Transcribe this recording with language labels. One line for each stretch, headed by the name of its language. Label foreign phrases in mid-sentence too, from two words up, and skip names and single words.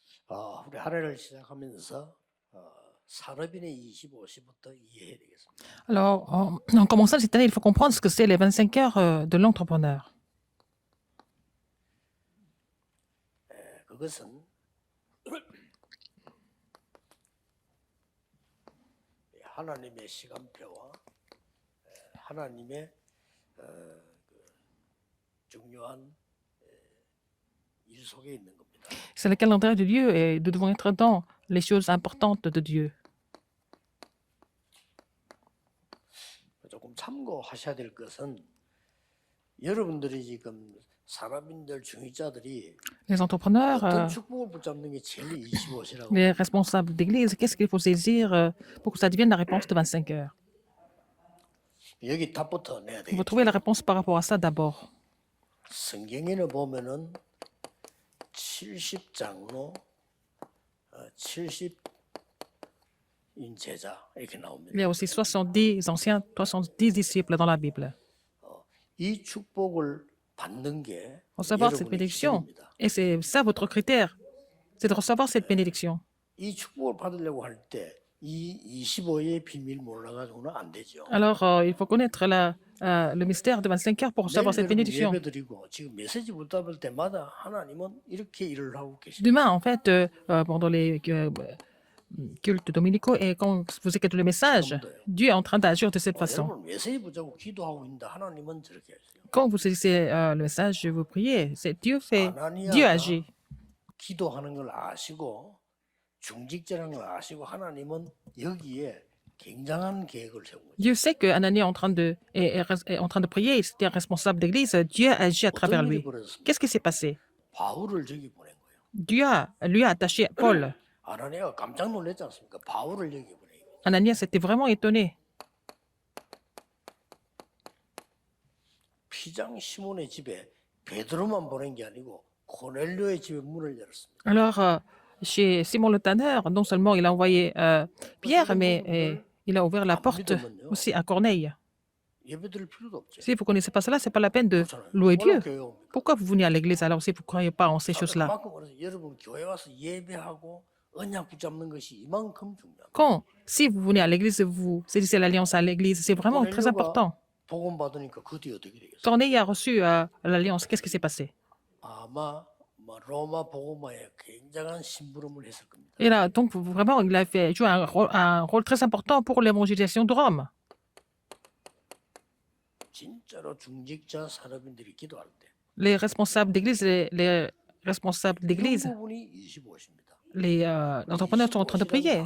Korean: 우리 한 해를 시작하면서 산업인의 25시부터 이해해야 되겠습니다.
French: Alors, en commençant cette année, il faut comprendre ce que c'est les 25 heures de l'entrepreneur.
Korean: 그것은 하나님의 시간표와 하나님의 중요한 일 속에 있는 겁니다.
French: C'est le calendrier de Dieu et nous devons être dans les choses importantes de Dieu.
Korean: 조금 참고하셔야 될 것은 여러분들이 지금 산업인들 중위자들이
French: Les entrepreneurs,
Korean: 어떤 축복을 붙잡는 게 제일 25시라고.
French: les responsables d'église, qu'est-ce qu'il faut saisir pour que ça devienne la réponse de 25 heures?
Korean: 여기 답부터 내야
French: Il faut
Korean: 되겠죠.
French: trouver la réponse par rapport à ça d'abord.
Korean: 성경에는 보면은 70장로 70인 제자 이렇게 나옵니다.
French: Il y a aussi 70 anciens, 70 disciples dans la Bible.
Korean: 이 축복을 받는 게
French: Recevoir cette
Korean: 여러분의
French: bénédiction.
Korean: 기준입니다.
French: Et c'est ça votre critère, c'est de recevoir cette bénédiction.
Korean: 이 축복을 받으려고 할 때 이 25의 비밀 몰라가지고는 안 되죠.
French: Alors, il faut connaître le mystère de 25 heures pour recevoir cette
Korean: 내일 여러분
French: bénédiction.
Korean: 예배드리고 지금 메시지 붙잡을 때마다 하나님은 이렇게 일을 하고 계십니다.
French: Demain, en fait, pendant les cultes dominicaux, et quand vous écoutez le message, Dieu est en train d'agir de cette façon.
Korean: 여러분 메시지 붙잡고 기도하고 있는데 하나님은 저렇게 하세요.
French: Quand vous saisissez le message, vous priez, c'est Dieu fait, Dieu agit.
Korean: 기도하는 걸 아시고 중직자라는 걸 아시고 하나님은 여기에 굉장한 계획을 세운 거죠.
French: Dieu sait que Ananie est en train est en train de prier, c'était un responsable d'église, Dieu agit à travers
Korean: 어떤 일이
French: lui.
Korean: 벌어졌습니까?
French: Qu'est-ce qui s'est passé?
Korean: 바울을 저기 보낸 거예요.
French: Dieu lui a attaché Paul.
Korean: 아나니아가 깜짝 놀랐지 않습니까? 바울을 여기 보내요.
French: Ananias était vraiment étonné.
Korean: 피장 시몬의 집에 베드로만 보낸 게 아니고 고넬료의 집에 문을 열었습니다.
French: Alors, chez Simon le Tanneur, non seulement il a envoyé Pierre, mais il a ouvert la porte aussi à Corneille.
Korean: 예배드릴 필요도 없죠.
French: Si vous ne connaissez pas cela, ce n'est pas la peine de louer Dieu. Pourquoi vous venez à l'église alors si vous ne croyez pas en ces choses-là?
Korean: 그만큼 그래서 여러분 교회 와서 예배하고 언약 붙잡는 것이 이만큼 중요합니다.
French: Quand, si vous venez à l'église, vous saisissez l'alliance à l'église, c'est vraiment très important.
Korean: 복음 받으니까 그 뒤에 어떻게 되겠어요?
French: Corneille a reçu l'alliance. Qu'est-ce qui s'est passé?
Korean: 아마 로마 복음화에 굉장한 심부름을 했을 겁니다.
French: Et là, donc, vraiment, il a fait jouer un rôle très important pour l'évangélisation de Rome.
Korean: 진짜로 중직자 산업인들이 기도할 때
French: Les responsables d'église, les responsables d'église,
Korean: 부분이 25시입니다.
French: les entrepreneurs sont en train de prier.